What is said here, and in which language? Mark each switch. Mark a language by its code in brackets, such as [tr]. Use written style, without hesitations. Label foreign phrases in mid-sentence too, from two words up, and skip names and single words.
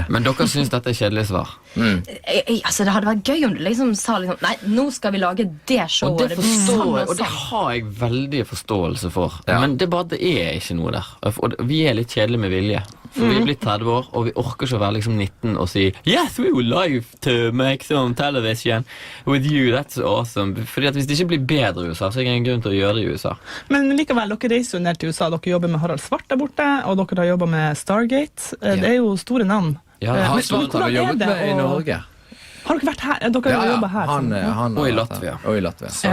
[no] Men dere synes dette er kjedelig svar? Altså, det hadde vært gøy om du liksom sa liksom, nei, nå skal vi lage det showet. Og det forstår jeg, og det har jeg veldig forståelse for. Men det er bare at det er ikke noe der. Og vi er litt kjedelige med vilje. For vi er blitt 30 år, og vi orker ikke å være liksom 19 og si [en] yes, we would like to make some television with you, that's awesome. [no] Fordi at hvis det ikke blir bedre i USA, så er det ingen grunn til å gjøre det i USA. Men likevel, dere reiser jo ned til USA. Dere jobber med Harald Svart der borte, og dere har jobbet med Stargate. Det er jo store navn. Ja, Harald Svart har vi jobbet med i Norge. Har dere vært her? Dere har jobbet her? Og i Latvia. Så